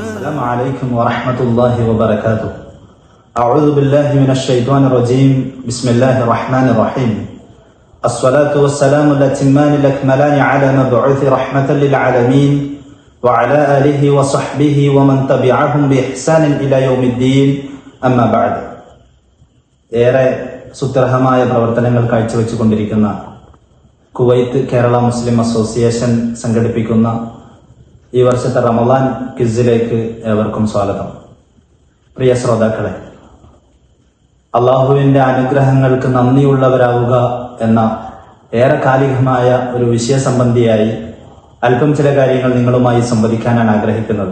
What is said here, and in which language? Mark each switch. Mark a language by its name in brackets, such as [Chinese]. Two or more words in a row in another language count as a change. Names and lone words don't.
[Arabic] السلام عليكم ورحمة الله وبركاته. أعوذ بالله من الشيطان الرجيم. بسم الله الرحمن الرحيم. الصلاة والسلام الأتمان الأكملان على مبعوث رحمة للعالمين وعلى آله وصحبه ومن تبعهم بإحسان إلى يوم الدين. أما بعد. [Malayalam] ഏറെ സുത്യർഹമായ പ്രവർത്തനങ്ങൾ കാഴ്ചവെച്ചുകൊണ്ടിരിക്കുന്ന കുവൈത്ത് കേരള മുസ്ലിം അസോസിയേഷൻ സംഘടിപ്പിക്കുന്ന ഈ വർഷത്തെ റമദാൻ ക്വിസിലേക്ക് ഏവർക്കും സ്വാഗതം. പ്രിയ ശ്രോതാക്കളെ, അള്ളാഹുവിന്റെ അനുഗ്രഹങ്ങൾക്ക് നന്ദിയുള്ളവരാവുക എന്ന ഏറെ കാലികമായ ഒരു വിഷയസംബന്ധിയായി അല്പം ചില കാര്യങ്ങൾ നിങ്ങളുമായി സംവദിക്കാനാണ് ആഗ്രഹിക്കുന്നത്.